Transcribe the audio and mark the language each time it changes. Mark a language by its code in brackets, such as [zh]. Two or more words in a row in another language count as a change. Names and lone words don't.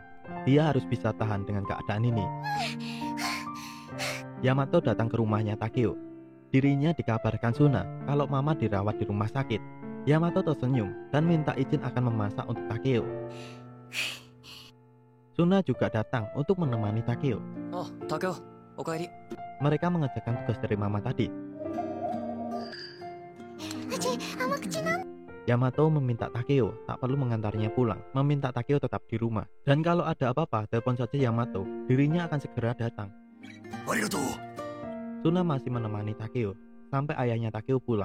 [id] Dia harus bisa tahan dengan keadaan ini. Yamato datang ke rumahnya Takeo. Dirinya dikabarkan Suna kalau Mama dirawat di rumah sakit. Yamato tersenyum dan minta izin akan memasak untuk Takeo. Suna juga datang untuk menemani Takeo. [ja] あ、竹雄、おかえり。 [id] Mereka mengerjakan tugas dari Mama tadi. Yamato meminta Takeo tak perlu mengantarnya pulang, meminta Takeo tetap di rumah. Dan kalau ada apa-apa, telepon saja Yamato, dirinya akan segera datang. Suna masih menemani Takeo sampai ayahnya Takeo pulang.